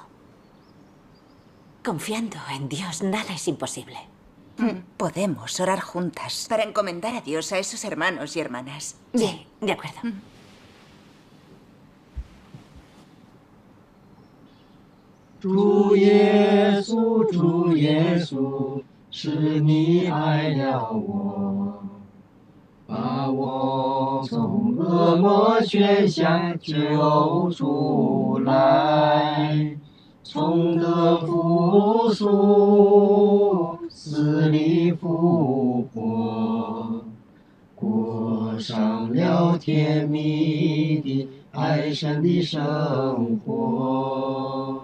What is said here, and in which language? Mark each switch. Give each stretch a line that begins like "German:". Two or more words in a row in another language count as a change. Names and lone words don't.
Spanish: Confiando en Dios, nada es imposible. Podemos orar juntas para encomendar a Dios a esos hermanos y hermanas. Sí, de acuerdo. Jesús, Jesús,
Chinese: 是你爱了我，把我从恶魔圈下救出来，从得复苏，死里复活，过上了甜蜜的爱神的生活。